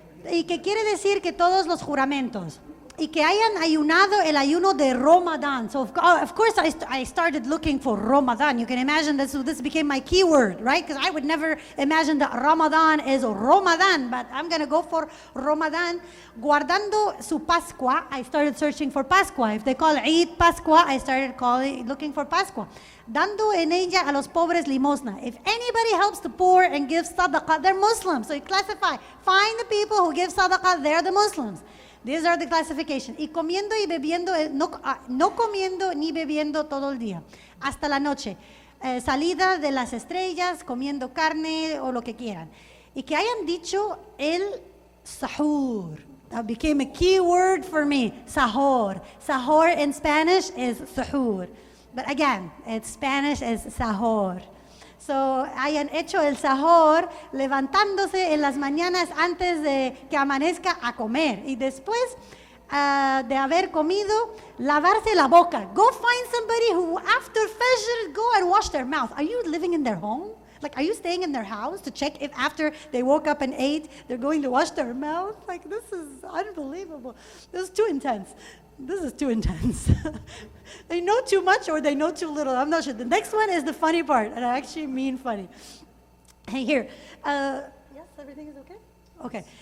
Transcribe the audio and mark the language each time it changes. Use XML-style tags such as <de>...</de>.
<es>Y que quiere decir que todos los juramentos, y que hayan ayunado el ayuno de Ramadan.</es> <en>So of course I started looking for Ramadan. You can imagine this became my keyword, right? Because I would never imagine that Ramadan is Ramadan, but I'm going to go for Ramadan.</en> <es>Guardando su Pascua,</es> <en>I started searching for Pascua. If they call Eid Pascua, I started looking for Pascua.</en> <es>Dando en ella a los pobres limosna.</es> <en>If anybody helps the poor and gives sadaqah, they're Muslims. So you classify. Find the people who give sadaqah, they're the Muslims. These are the classification.</en> <es>Y comiendo y bebiendo, no comiendo ni bebiendo todo el día. Hasta la noche. Salida de las estrellas, comiendo carne o lo que quieran. Y que hayan dicho el sahur.</es> <en>That became a key word for me. Sahur. Sahur in Spanish is sahur. But again, it's Spanish is sahur.</en> <es>So, hayan hecho el sahur levantándose en las mañanas antes de que amanezca a comer. Y después de haber comido, lavarse la boca.</es> <en>Go find somebody who, after Fajr, go and wash their mouth. Are you living in their home? Like, are you staying in their house to check if after they woke up and ate, they're going to wash their mouth? Like, this is unbelievable. This is too intense. This is too intense. They know too much or they know too little. I'm not sure. The next one is the funny part, and I actually mean funny. Hey, here. Yes, everything is okay? Okay.</en>